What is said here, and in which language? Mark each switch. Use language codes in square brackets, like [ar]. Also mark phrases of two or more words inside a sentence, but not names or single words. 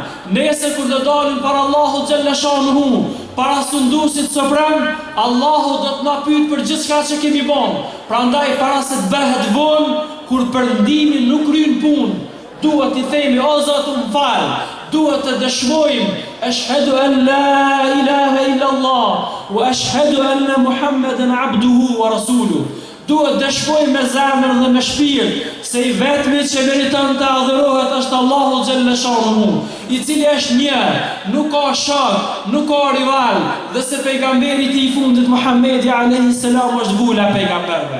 [sq] Nesër kur do dalim para Allahut [ar] جل شأنه, [sq] para sunduesit suprem, Allahu do të na pyet për gjithçka që kemi bën. Prandaj para se të bëhet vonë, kur perëndimi nuk kryen punë, duhet i themi o Zot më fal, duhet të dëshmojmë [ar] أشهد أن لا إله إلا الله وأشهد أن محمدا عبده ورسوله. [sq] Duhet dëshmojmë me zemër dhe me shpirt se i vetmi që meriton të adhurohet është Allahu [ar] جل شأنه, [sq] i cili është një, nuk ka shok, nuk ka rival, dhe se pejgamberi i fundit Muhamedi [ar] عليه السلام [sq] është vula pejgamberëve.